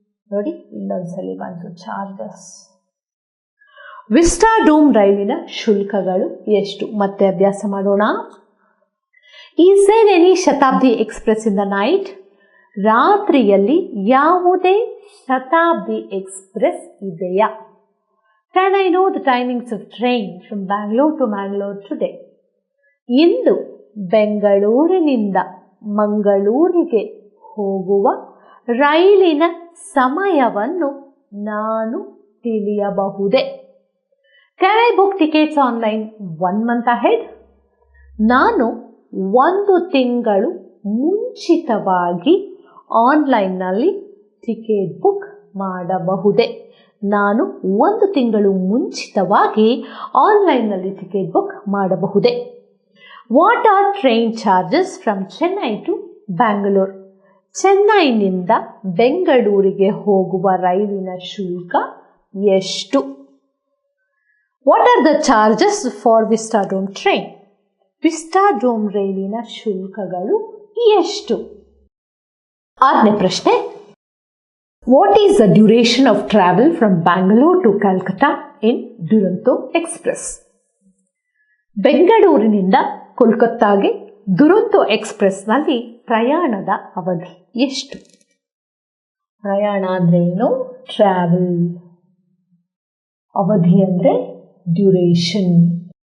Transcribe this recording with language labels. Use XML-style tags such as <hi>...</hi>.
<kn>ನೋಡಿ, ಇನ್ನೊಂದ್ಸಲಿ ಬಂತು charges. Vistadome ರೈಲಿನ ಶುಲ್ಕಗಳು ಎಷ್ಟು? ಮತ್ತೆ ಅಭ್ಯಾಸ ಮಾಡೋಣ.</kn> <en>Is there any Shatabdi express in the night?</en> <kn>ರಾತ್ರಿಯಲ್ಲಿ ಯಾವುದೇ ಶತಾಬ್ದಿ ಎಕ್ಸ್ಪ್ರೆಸ್ ಇದೆಯಾ?</kn> <en>Can I know the timings of train from Bangalore to Mangalore today?</en> <kn>ಇಂದು ಬೆಂಗಳೂರಿನಿಂದ ಮಂಗಳೂರಿಗೆ ಹೋಗುವ ರೈಲಿನ ಸಮಯವನ್ನು ನಾನು ತಿಳಿಯಬಹುದೇ?</kn> <en>Can I book tickets online 1 month ahead?</en> <kn>ನಾನು 1 ತಿಂಗಳು ಮುಂಚಿತವಾಗಿ ಆನ್ಲೈನ್ನಲ್ಲಿ ಟಿಕೆಟ್ ಬುಕ್ ಮಾಡಬಹುದೇ? ನಾನು 1 ತಿಂಗಳು ಮುಂಚಿತವಾಗಿ ಆನ್ಲೈನ್ನಲ್ಲಿ ಟಿಕೆಟ್ ಬುಕ್ ಮಾಡಬಹುದೇ?</kn> <en>What are train charges from Chennai to Bangalore?</en> <kn>ಚೆನ್ನೈನಿಂದ ಬೆಂಗಳೂರಿಗೆ ಹೋಗುವ ರೈಲಿನ ಶುಲ್ಕ ಎಷ್ಟು?</kn> <en>What are the charges for Vistadome train?</en> <kn>Vistadome ರೈಲಿನ ಶುಲ್ಕಗಳು ಎಷ್ಟು? 6ನೇ ಪ್ರಶ್ನೆ.</kn> <en>What is the duration of travel from Bangalore to Calcutta in Duronto Express?</en> <kn>ಬೆಂಗಳೂರಿನಿಂದ ಕೋಲ್ಕತ್ತಾಗೆ ದುರಂತೋ ಎಕ್ಸ್ಪ್ರೆಸ್ನಲ್ಲಿ ಪ್ರಯಾಣದ ಅವಧಿ ಎಷ್ಟು? ಪ್ರಯಾಣ ಅಂದ್ರೆ ಏನು? ಟ್ರಾವೆಲ್. ಅವಧಿ ಅಂದ್ರೆ ಡ್ಯೂರೇಷನ್.</kn>